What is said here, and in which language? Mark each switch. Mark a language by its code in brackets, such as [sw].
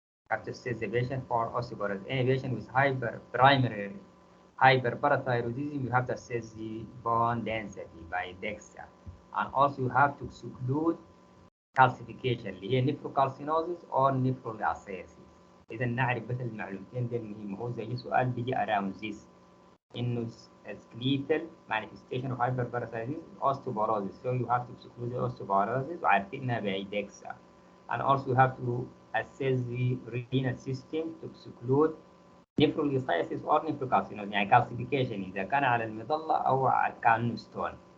[en] Have to assess the patient for osteoporosis. Any patient with primary hyperparathyroidism, you have to assess the bone density by DEXA. And also you have to exclude calcification [ar] اللي هي [en] nephrocalcinosis or nephrolithiasis. [ar] إذا نعرف بس المعلومتين دي المهم هو زي سؤال بيجي [en] around this. [ar] إنه [en] skeletal manifestation of hyperparathyroidism osteoporosis. So you have to exclude the osteoporosis [ar] وعارفينها [en] by DEXA. And also you have to assess the renal system to exclude nephrolithiasis or nephrocalcinosis [ar] يعني calcification إذا كان على المظلة أو كان stone.